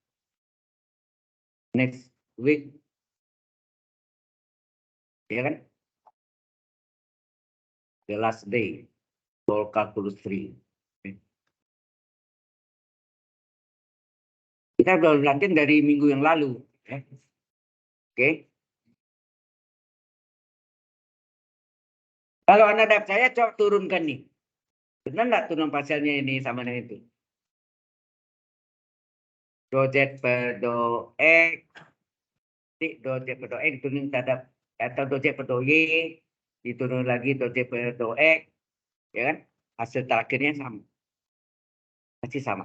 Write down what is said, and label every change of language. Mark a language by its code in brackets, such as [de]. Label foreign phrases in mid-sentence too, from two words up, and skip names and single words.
[en] Next week. [id] Ya kan? [en] The last day for calculus 3. [id] Kita sudah latihan dari minggu yang lalu. Ya. Oke. Kalau Anda tidak percaya, coba turunkan nih. Benar nggak turun parsialnya ini sama dengan itu? Do Z per do X. Do Z per do X diturun terhadap, atau do Z per do Y. Diturun lagi do Z per do X. Ya kan? Hasil terakhirnya sama. Pasti sama.